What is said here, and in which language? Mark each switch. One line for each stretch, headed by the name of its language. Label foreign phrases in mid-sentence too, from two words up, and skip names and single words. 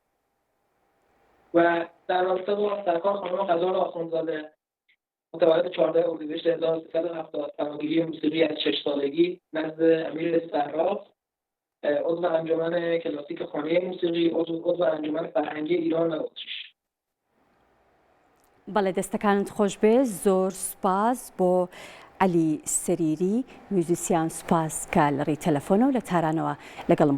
Persian: و در رابطه با سرکار خانم غزال آخوندزاده متولد 14 اردیبهشت 1370 فراگیری موسیقی از 6 سالگی نزد امیر صراف، عضو انجمن کلاسیک خانه موسیقی، عضو انجمن فرهنگی ایران و اتریش.
Central Kurdish: بەڵێ دەستەکانت خۆش بێ. زۆر سوپاس بۆ عەلی سەریری میوزیسیان، سوپاس کە لەڕێی تەلەفۆنەوە لە تارانەوە لەگەڵم بووی.